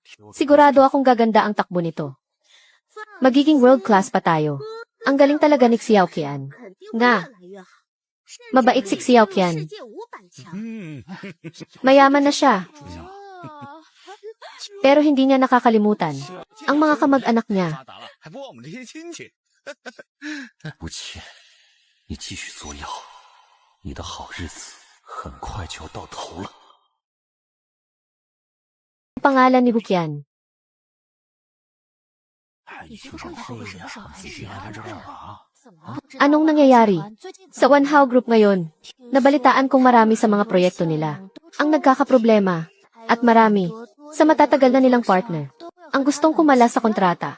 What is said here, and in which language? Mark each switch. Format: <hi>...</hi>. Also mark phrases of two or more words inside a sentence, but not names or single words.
<tl>Sigurado akong gaganda ang takbo nito. Magiging</tl> <en>world class</en> <tl>pa tayo. Ang galing talaga ni Xiao Qian. Nga. Mabait si Xiao Qian. Mayaman na siya. Pero hindi niya nakakalimutan ang mga kamag-anak niya.</tl> <zh>吴倩，你继续作妖，你的好日子很快就要到头了。</zh> <tl>Pangalan ni Wuqian. Anong nangyayari? Sa Wanhao Group ngayon, nabalitaan kong marami sa mga proyekto nila ang nagkakaproblema at marami sa matatagal na nilang partner ang gustong kumala sa kontrata.</tl>